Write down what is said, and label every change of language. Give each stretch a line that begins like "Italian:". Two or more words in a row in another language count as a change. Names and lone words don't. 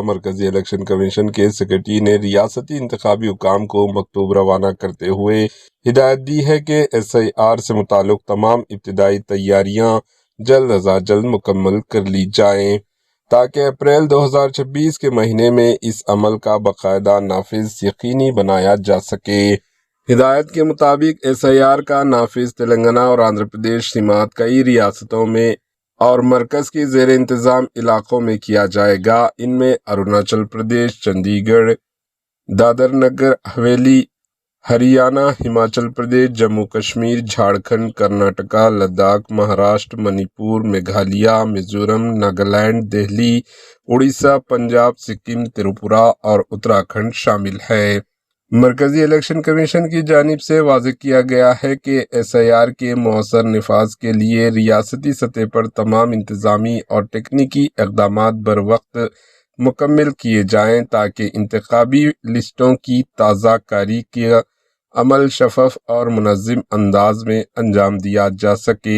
Urdu: مرکزی الیکشن کمیشن کے سیکریٹری نے ریاستی انتخابی حکام کو مکتوب روانہ کرتے ہوئے ہدایت دی ہے کہ SIR سے متعلق تمام ابتدائی تیاریاں جلد از جلد مکمل کر لی جائیں تاکہ اپریل 2026 کے مہینے میں اس عمل کا باقاعدہ نافذ یقینی بنایا جا سکے۔ ہدایت کے مطابق SIR کا نافذ تلنگانہ اور آندھرا پردیش سمیت کئی ریاستوں میں اور مرکز کے زیر انتظام علاقوں میں کیا جائے گا۔ ان میں اروناچل پردیش، چندی گڑھ، دادر نگر حویلی، ہریانہ، ہماچل پردیش، جموں کشمیر، جھارکھنڈ، کرناٹکا، لداخ، مہاراشٹر، منی پور، میگھالیہ، میزورم، ناگالینڈ، دہلی، اڑیسہ، پنجاب، سکم، تریپورہ اور اتراکھنڈ شامل ہے۔ مرکزی الیکشن کمیشن کی جانب سے واضح کیا گیا ہے کہ SIR کے مؤثر نفاذ کے لیے ریاستی سطح پر تمام انتظامی اور تکنیکی اقدامات بروقت مکمل کیے جائیں تاکہ انتخابی لسٹوں کی تازہ کاری کا عمل شفاف اور منظم انداز میں انجام دیا جا سکے۔